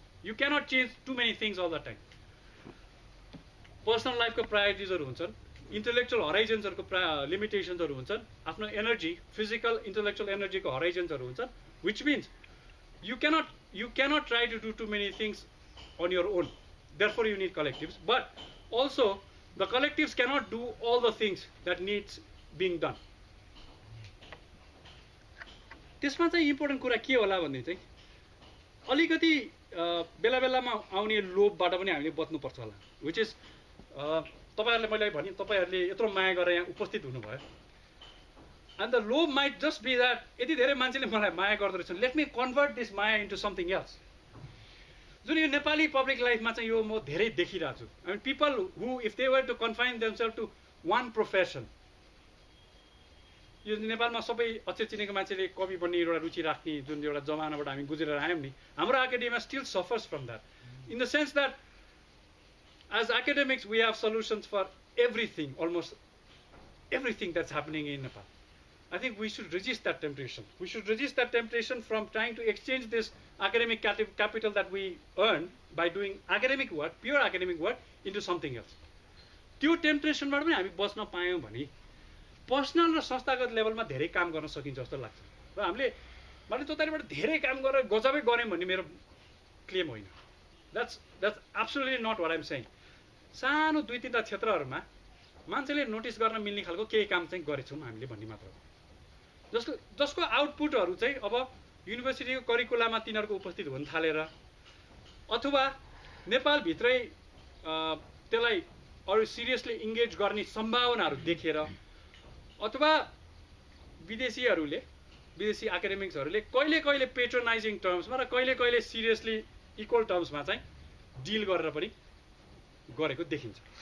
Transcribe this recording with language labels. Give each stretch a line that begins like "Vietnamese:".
English: You cannot change too many things all the time.
Nepali: Personal life ko priorities haru huन्छन्,
English: intellectual horizons haruko limitations haru huन्छन्, आफ्नो energy, physical, intellectual energy ko horizons haru huन्छन्, which means you cannot try to do too many things on your own. Therefore you need collectives, but also the collectives cannot do all the things that needs being done.
Nepali: त्यसमा चाहिँ important कुरा के होला भन्ने चाहिँ अलिकति बेला बेलामा आउने लोभबाट पनि हामीले बच्नुपर्छ होला,
English: which is
Nepali: तपाईहरुले मैले भने तपाईहरुले यत्रो माया गरेर यहाँ उपस्थित हुनुभयो,
English: and the lobe might just be that
Nepali: यति धेरै मान्छेले मलाई माया गर्दै रहेछन्,
English: let me convert this maya into something else.
Nepali: जुन यो नेपाली पब्लिक लाइफमा चाहिँ यो म धेरै देखिरहेको छु.
English: I mean people who if they were to confine themselves to one profession,
Nepali: यो नेपालमा सबै अक्षर चिनेको मान्छेले कवि बन्ने एउटा रुचि राख्ने जुन एउटा जमानाबाट हामी गुज्रेर आयौं नि,
English: हाम्रो academia still suffers from that, in the sense that as academics we have solutions for everything, almost everything that's happening in Nepal. I think we should resist that temptation. We should resist that temptation from trying to exchange this academic capital that we earn by doing academic work, pure academic work, into something else.
Nepali: त्यो टेम्पटेसनबाट पनि हामी बच्न पायौं भने personal र संस्थागत लेभलमा धेरै काम गर्न सकिन्छ जस्तो लाग्छ. र हामीले मैले ततारीबाट धेरै काम गरेर गजबै गर्यौं भन्ने मेरो क्लेम होइन.
English: That's absolutely not what I'm saying.
Nepali: सानो दुई तीनटा क्षेत्रहरुमा मान्छेले नोटिस गर्न मिल्ने खालको केही काम चाहिँ गरेछौं हामीले भन्ने मात्र हो. जसको आउटपुटहरु चाहिँ अब युनिभर्सिटीको करिकुलममा तिनीहरुको उपस्थित हुन थालेर अथवा नेपाल भित्रै त्यसलाई अरु सिरियसली इंगेज गर्ने सम्भावनाहरु देखेर अथवा विदेशी एकाडेमिक्सहरुले कहिले पेट्रोनाइजिङ टर्म्समा र कहिले सिरियसली इक्वल टर्म्समा चाहिँ डिल गरेर पनि गरेको देखिन्छ.